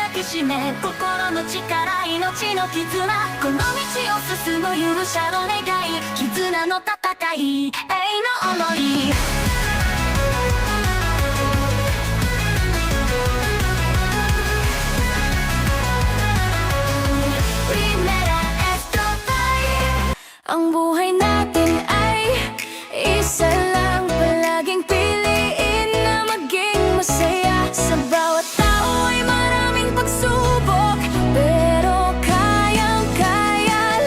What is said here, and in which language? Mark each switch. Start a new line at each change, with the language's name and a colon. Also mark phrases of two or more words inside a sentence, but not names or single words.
Japanese: しめ心の力命の絆この道を進む勇者の願い絆の戦い永遠の想い
Filipino: Ang buhay natin ay isa lang Palaging piliin na maging masaya Sa bawat tao ay maraming pagsubok Pero kayang-kaya